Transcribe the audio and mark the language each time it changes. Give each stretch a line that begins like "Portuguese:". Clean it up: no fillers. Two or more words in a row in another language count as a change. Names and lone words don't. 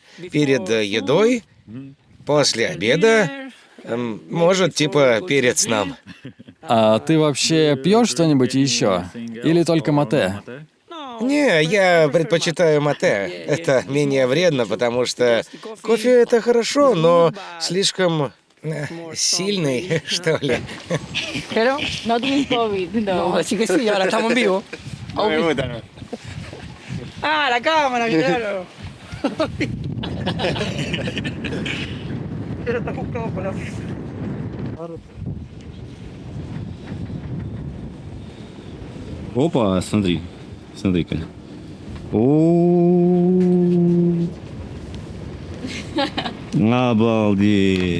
Russian: Перед едой, после обеда, может, типа перед сном. А ты вообще пьешь что-нибудь еще? Или только мате? Не, я предпочитаю мате. Это менее вредно, потому что кофе — это хорошо, но слишком сильный, что ли.
Spanish: Pero no tienes COVID. No, así que sí, ahora estamos en vivo. Ah, la cámara, claro.
Russian: Опа, смотри. Смотри-ка. Обалдеть.